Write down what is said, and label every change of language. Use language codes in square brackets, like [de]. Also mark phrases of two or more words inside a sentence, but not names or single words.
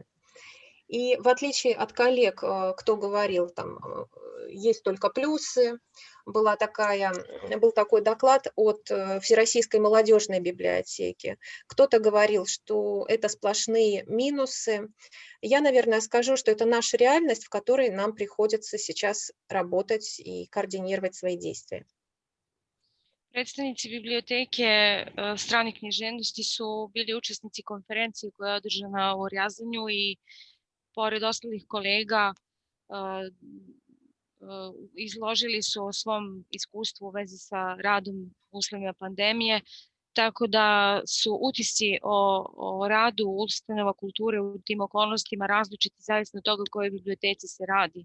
[ru] И в отличие от коллег, кто говорил, там есть только плюсы, был такой доклад от Всероссийской молодежной библиотеки. Кто-то говорил, что это сплошные минусы. Я, наверное, скажу, что это наша реальность, в которой нам приходится сейчас работать и координировать свои действия. [sr] Predstavnici biblioteke strane književnosti su bili učesnici konferencije koja je održana u Rjazanju i pored ostalih kolega izložili su o svom iskustvu u vezi sa radom u uslovima pandemije, tako da su utisci o radu ustanova kulture u tim okolnostima različiti zavisno od toga o kojoj biblioteci se radi.